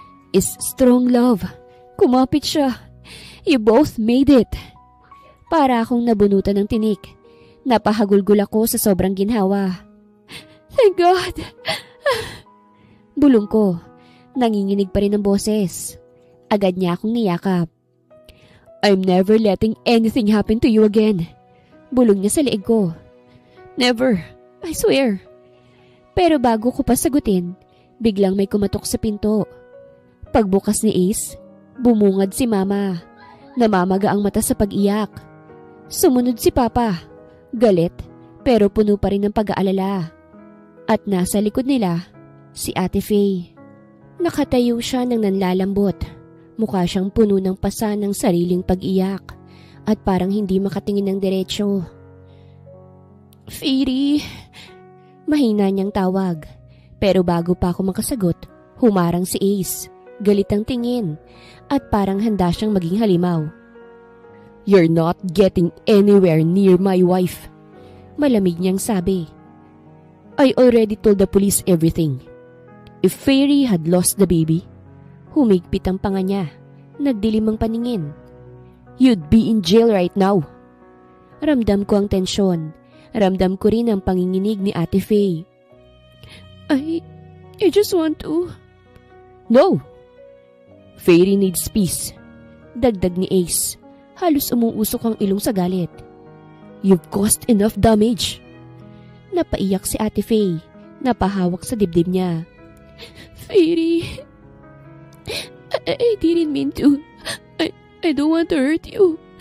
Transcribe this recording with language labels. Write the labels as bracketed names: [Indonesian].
[English] "Is strong love." [Filipino] Kumapit siya. [English] "You both made it." [Filipino] Para akong nabunutan ng tinik. Napahagulgol ako sa sobrang ginhawa. [English] "Thank God." [Filipino] Bulong ko. Nanginginig pa rin ang boses. Agad niya akong niyakap. [English] "I'm never letting anything happen to you again." [Filipino] Bulong niya sa leeg ko. [English] "Never, I swear." [Filipino] Pero bago ko pa sagutin, biglang may kumatok sa pinto. Pagbukas ni Ace, bumungad si Mama. Namamaga ang mata sa pag-iyak. Sumunod si Papa. Galit, pero puno pa rin ng pag-aalala. At nasa likod nila, si Ate Faye. Nakatayo siya ng nanlalambot. Mukha siyang puno ng pasa ng sariling pag-iyak at parang hindi makatingin ng diretsyo. "Fairy," mahina niyang tawag. Pero bago pa ako makasagot, humarang si Ace. Galit ang tingin at parang handa siyang maging halimaw. [English] "You're not getting anywhere near my wife," [Filipino] malamig niyang sabi. [English] "I already told the police everything. If Fairy had lost the baby," [Filipino] humigpit ang panga niya, nagdilim ang paningin, [English] "you'd be in jail right now." [Filipino] Ramdam ko ang tensyon. Ramdam ko rin ang panginginig ni Ate Faye. [English] I just want to." "No. Fairy needs peace," [Filipino] dagdag ni Ace. Halos umuusok ang ilong sa galit. [English] "You've caused enough damage." [Filipino] Napaiyak si Ate Faye. Napahawak sa dibdib niya. [English] "Fairy, I didn't mean to. I don't want to hurt you."